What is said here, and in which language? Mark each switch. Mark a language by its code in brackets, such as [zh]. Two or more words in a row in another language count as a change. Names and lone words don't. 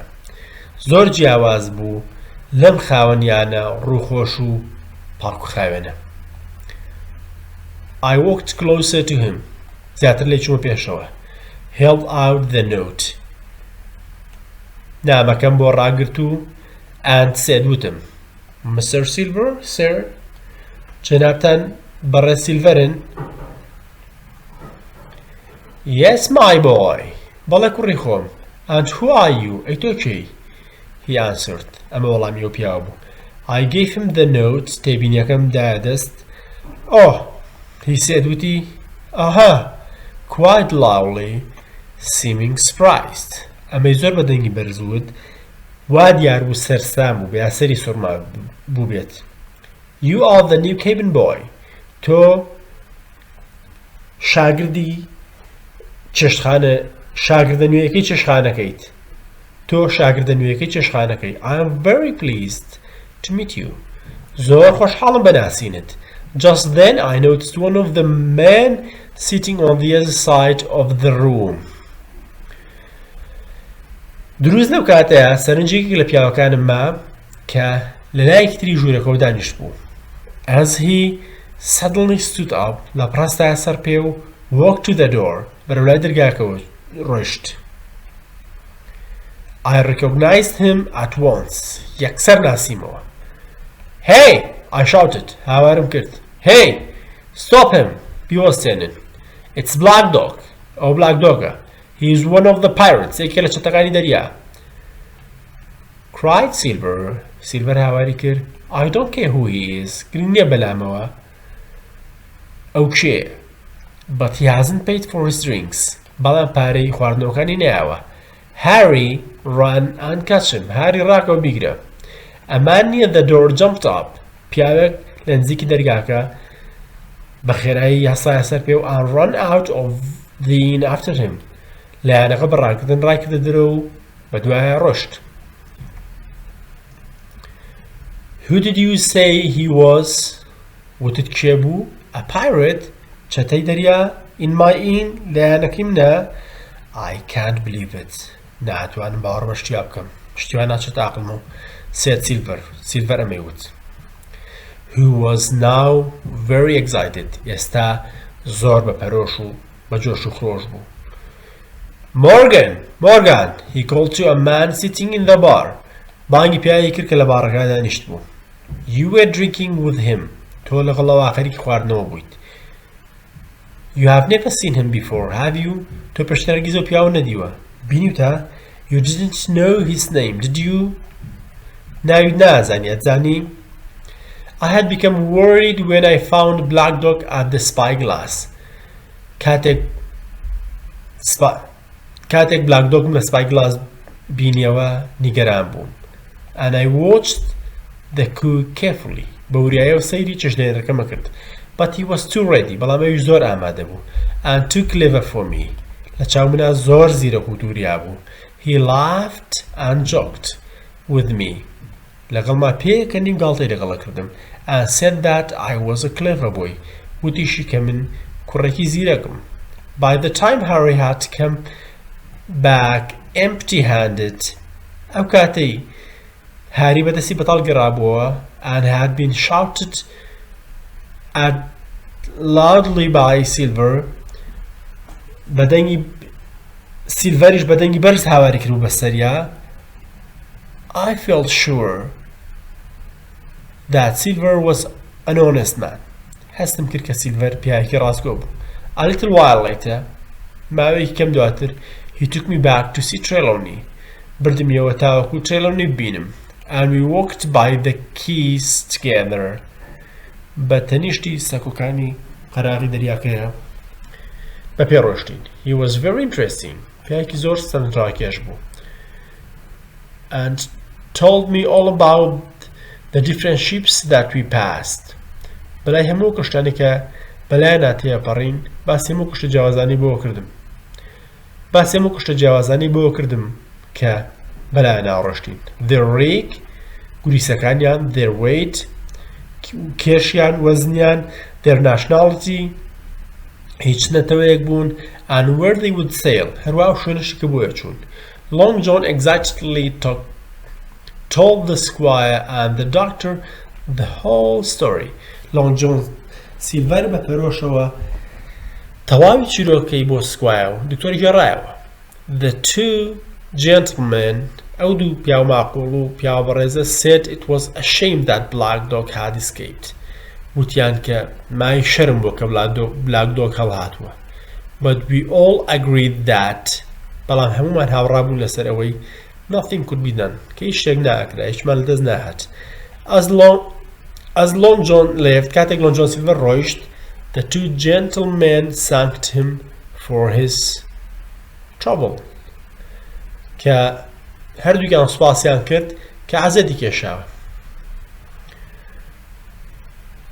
[ckb] زۆر جیاواز بوو لەم خاوەنیانە ڕووخۆش و پاڵکو خاوێنە. [en] I walked closer to him. [ckb] زیاتر لێ چوومە پێشەوە. [en] Held out the note. [ckb] نامەکەم بۆ ڕاگرت و [en] and said [ckb] وتم. [en] Mr. Silver, sir? [ckb] جەنابتان بەڕێ سیلڤەرن؟ [en] Yes, my boy. [ckb] بەڵێ کوڕی خۆم. [en] And who are you? [ckb] ئەی تۆ کێی؟ [en] He answered. [ckb] ئەمە وەڵامی ئەو پیاوە بوو. [en] I gave him the note. [ckb] تێبینیەکەم دایە دەست. [en] Oh, he said وتی. Aha, quite loudly, seeming surprised. [ckb] ئەمەی زۆر بەدەنگی بەرزوت وا دیار بوو سەرسام بوو بە یاسەری سوورما بوو بێت. [en] You are the new cabin boy. [ckb] تۆ شاگردی چێشتخانە شاگردە نوێیەکەی چێشتخانەکەیت. تۆ شاگردە نوێیەکەی چێشتخانەکەی. [en] I am very pleased to meet you. [ckb] زۆر خۆشحاڵم بەناسینت. [en] Just then I noticed one of the men sitting on the other side of the room. [ckb] دروست لەو کاتەیە سەرنجێکی لە پیاوەکانم ما کە لە لایەکی تری ژوورەکەەوە دانیشت بوو. [en] As he suddenly stood up [ckb] لە پڕاستایە سەر پێ و [en] walked to the door [ckb] بەرەولای دەرگاکەوە ڕۆیشت. [en] I recognized him at once. [ckb] یەکسەر ناسیمەوە. [en] Hey! I shouted. [ckb] هاوارم کرد. [en] Hey! Stop him! بیوەستێنن. It's Black Dog. ئەو Black Dogە. He is one of the pirates. [ckb] یەکێک لە چەتەکانی دەریا. [en] Cried Silver. Silver [ckb] هاواری کرد. [en] I don't care who he is. [ckb] گرنگ نییە بەلامەوە. ئەو کێیە. [en] But he hasn't paid for his drinks. [ckb] بەڵام پارەی خواردنەوەکانی نەیاوە. [en] Harry ran and catch him. Harry [ckb] ڕاکەوە بیگرە. [en] A man near the door jumped up. [ckb] پیاوێک لە نزیکی دەرگاکە بە خێرایی هەسایە سەر پێ و [en] and ran out of the inn after him. [ckb] لایەنەکە بەڕاکردن ڕایکردە دەرەوە و بە دوایە ڕۆشت. [en] Who did you say he was? [ckb] وتت کێ بوو؟ [en] A pirate? [ckb] چەتەی دەریا؟ [en] In my inn? [ckb] لایەنەکەی منە؟ [en] I can't believe it. [ckb] ناتوانم باوەڕ بە شتیا بکەم. شتیوان ناچێت عاقڵم و سێت سیلڤەر ئەمەیوت. [en] Who was now very excited. [ckb] ئێستا زۆر بە پەرۆش و بە جۆش و خرۆش بوو. [en] Morgan! He called to a man sitting in the bar. [ckb] بانگی پیاوی کرد کە لە بارەکە دانیشت بوو. [en] You were drinking with him. [ckb] تۆ لەگەڵەوە خەریکی خواردنەوە بوویت. [en] You have never seen him before, have you? [ckb] تۆ پێشتر هەرگیز ئەو پیاوە نەدیوە. بینیوتە؟ [en] You didn't know his name, did you? [ckb] ناوی نازانی ئەتزانی؟ [en] I had become worried when I found Black Dog at the spyglass. [ckb] کاتێک Black Dogم لە spyglass بینیەوە نیگەران بووم. [en] And I watched the cook carefully. [ckb] بەوریایەوە سەیری چێشتدێنەرەکەمە کرد. [en] But he was too ready. [ckb] بەڵام ئەویش زۆر ئامادە بوو. [en] And too clever for me. [ckb] لە چاو منە زۆر زیرەک و دووریا بوو. [en] He laughed and joked with me. [ckb] لەگەڵما پێیەکە نیم گاڵتەی لەگەڵە کردم. [en] And said that I was a clever boy. [ckb] وتیشی کە من کوڕێکی زیرەکم. [en] By the time Harry had come back empty-handed, [ckb] ئەو کاتەی هاری بەدەستی بەتاڵ گەڕابووە [en] and had been shouted at loudly by Silver, [ckb] سیلڤەریش بەدەنگی بەرز هاواری کرد بە سەریا. [en] I felt sure that Silver was an honest man. [ckb] هەستم کرد کە سیلڤەر پیاوێکی ڕاستگۆ بوو. [en] A little while later, [ckb] ماوەیەکی کەم دواتر, [en] he took me back to see Trelawney. [ckb] بردمیەوە تاوەکو Trelawney ببینم. [en] And we walked by the quays together. [ckb] بە تەنیشتی سەکۆکانی قەراغی دەریاکەیە بە پێ ڕۆشتین. [en] He was very interesting. [ckb] پیاوێکی زۆر سەرنجڕاکێش بوو. [en] And told me all about the different ships that we passed. [ckb] بەلای هەموو کشتانی کە بەلایە ناتەیە پەڕین باسی هەموو کشتە جیاوازانی بۆ کردم کە بەلایە ناڕۆشتین. [en] Their rig, گوریسەکانیان, their weight, [ckb] کێشیان, وەزنیان, [en] their nationality, [ckb] هیچ نەتەوەیەک بوون, [en] and where they would sail, [ckb] هەروەها شوێنشی کە بۆیە چوون. [en] Long John excitedly told the squire and the doctor the whole story. [ckb] Long John سیلڤەر بە پەرۆشەوە تەواوی چیرۆکەی بۆ سکوایە و دکتۆری گێڕایەوە. [en] The two gentlemen, [ckb] ئەو دوو پیاو ماقوڵ و پیاو بەڕێزە, [en] said it was a shame that Black Dog had escaped. [ckb] وتیان کە مای شەرم بۆ کە Black Dog هەڵهاتووە. [en] But we all agreed that, [ckb] بەڵام هەمومان هاوڕابوون لەسەر ئەوەی [en] nothing could be done, [ckb] کە هیچ شتێک ناکرا, هیچمان لەدەست ناهات. [en] As Long John left, [ckb] کاتێک Long John Silver ڕۆیشت, [en] the two gentlemen thanked him for his trouble. [ckb] کە هەردووکیان سوپاسیان کرد کە عەزەتی کێشاوە.